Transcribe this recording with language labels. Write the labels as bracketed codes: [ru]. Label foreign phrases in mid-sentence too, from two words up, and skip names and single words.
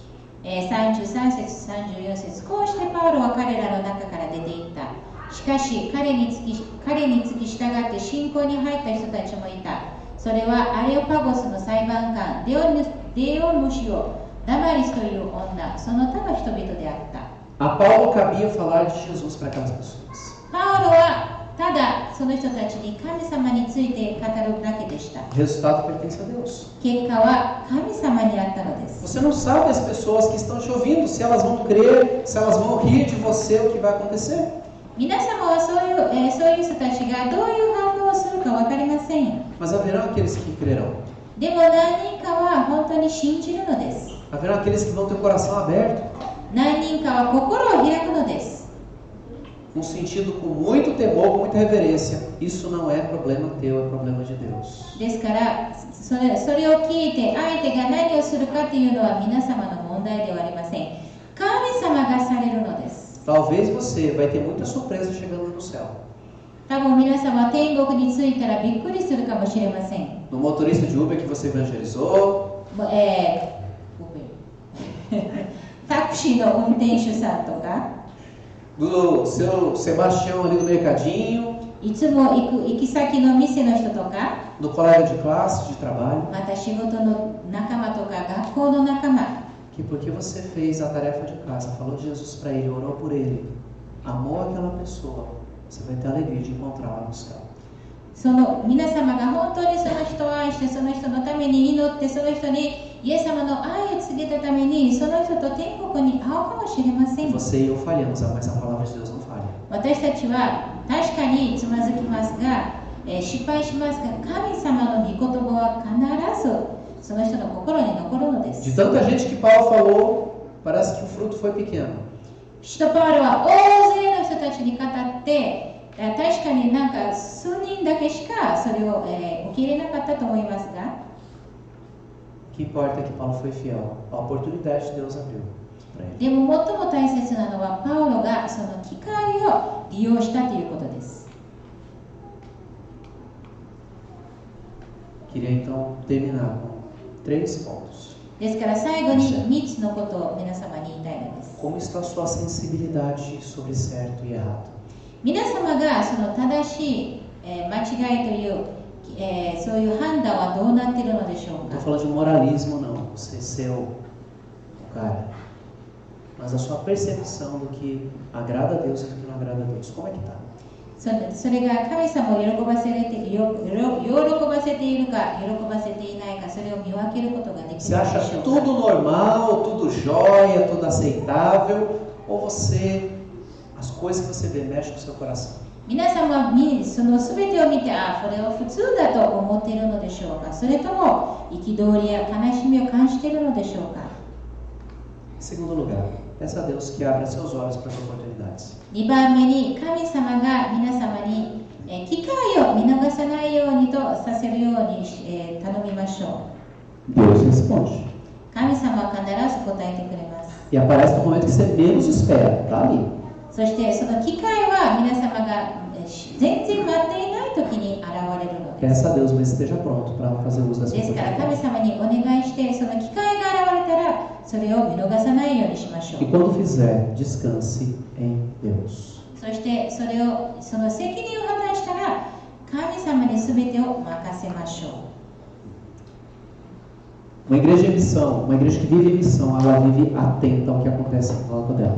[ja] 33 節、34節、こうしてパウロは彼らの中から出ていった。しかし彼につき従って信仰に入った人たちもいた。それはアレオパゴスの裁判官デオヌシオ、ダマリスという女、その他の人々であった。 [pt] A Paulo cabia falar de Jesus para aquelas pessoas. [ja] パウロはただその人たちに神様について語るだけでした。 [pt] O resultado pertence a Deus. [ja] 結果は神様にあったのです。 [pt] Você não sabe as pessoas que estão te ouvindo, se elas vão crer, se elas vão rir de você, o que vai acontecer. [ja] 皆様はそういう人たちがどういう反応をするか分かりません。 [pt] Mas haverão aqueles que crerão. [ja] でも何人かは本当に信じるのです。 [pt] Haverão aqueles que vão ter o coração aberto. [ja] 何人かは心を開くのです。 [pt] Um sentido com muito temor, com muita reverência. Isso não é problema teu, é problema de Deus. [ja] ですからそれを聞いて相手が何をするかというのは皆様の問題ではありません。神様がされるのです。 [pt] Talvez você vai ter muita surpresa chegando no céu. [ja] 多分皆様は天国に着いたらびっくりするかもしれません。 [pt] No motorista de Uber que você evangelizou. [ja] タクシーの運転手さんとか。 [pt] Do seu Sebastião ali no mercadinho. [ja] いつも行き先の店の人とか。 [pt] Do colega de classe, de trabalho. [ja] また仕事の仲間とか学校の仲間。 [pt] Que porque você fez a tarefa de casa, falou de Jesus para ele, orou por ele, amou aquela pessoa, você vai ter a alegria de encontrá-la no céu. [ja] その皆様が本当にその人を愛してその人のために祈ってその人にイエス様の愛を告げたためにその人と天国に会うかもしれません。 [pt] Você e eu falhamos, mas a palavra de Deus não falha. [ja] 私たちは確かにつまずきますが、失敗しますが神様の御言葉は必ずその人の心に残るのです。 [pt] De tanta gente que Paulo falou, parece que o fruto foi pequeno. [ja] 使徒パウロは大勢の人たちに語って確かになんか数人だけしかそれを、受け入れなかったと思いますが [pt] O que importa é que Paulo foi fiel. A oportunidade de Deus abriu para ele. [ja] でも最も大切なのはパウロがその機会を利用したということです。 [pt] Queria então terminar com 3 pontos. [ja] ですから最後に3つのことを皆様に言いたいのです。 [pt] Como está a sua sensibilidade sobre certo e errado? [ja] 皆様がその正しい、間違いという、そういう判断はどうなっているのでしょう [pt] Não [ja] か。 [pt] estou falando de moralismo não, você ser o cara. Mas a sua percepção do que agrada a Deus e do que não agrada a Deus. Como é que está? [ja] それが神様を喜ばせているか喜ばせていないかそれを見分けることができるでし [pt] Você [ja] ょう [pt] acha [ja] か。 [pt] tudo normal, tudo jóia, tudo aceitável? Ou você, as coisas que você vê mexem com o seu coração? [ja] 皆様はその全てを見てこれを普通だと思っているのでしょうか。それとも憤りや悲しみを感じているのでしょうか。 [pt] Em segundo lugar, peça a Deus que abra seus olhos para as oportunidades. [ja] 2 番目に神様が皆様に機会を見逃さないようにとさせるように頼みましょう。 [pt] Deus responde. [ja] 神様は必ず答えてくれます。 [pt] E aparece no momento que você menos espera, tá ali. [ja] そしてその機会は皆様が全然待っていない時に現れるのです。 [pt] Peça a Deus, mas esteja pronto para fazer uso das [ja] ですから神 [pt] oportunidades. [ja] 様にお願いしてその機会が現れたらそれを見逃さないようにしましょ [pt] E [ja] う。 [pt] quando fizer, descanse em Deus. [ja] そしてその責任を果たしたら神様に全てを任せましょう。 [pt] Uma igreja em missão, uma igreja que vive em missão, ela vive atenta ao que acontece em volta dela.